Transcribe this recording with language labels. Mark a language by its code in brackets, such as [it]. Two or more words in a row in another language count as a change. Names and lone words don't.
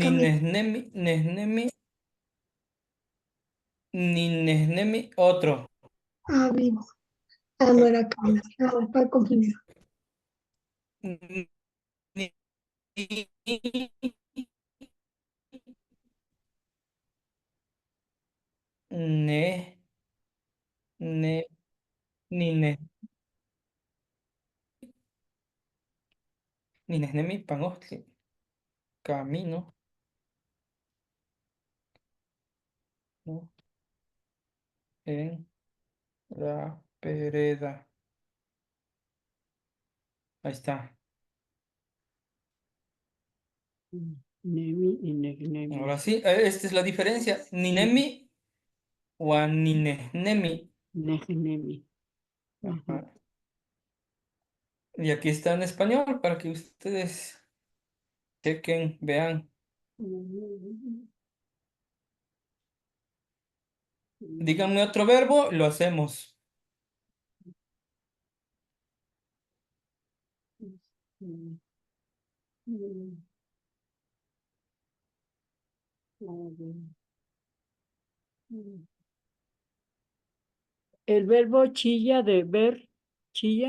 [nah] Ni [es] caminar. Nesnemi, otro. Ah, vivo. Ah, no era caminar. Ah, está confundido. [nah] Ni- Ne, ne, ni ne, ni nesnemi panostli. [es] Camino, ¿no? En la vereda. Ahí está. [nah] Nemi y Negnemi. [es] Ahora sí, esta es la diferencia. [nah] Ninemi o ninesnemi. Negnemi. Ujú. Ajá. [es] Y aquí está en español para que ustedes chequen, vean. Díganme otro verbo, lo hacemos. El verbo chilla de ver, chilla,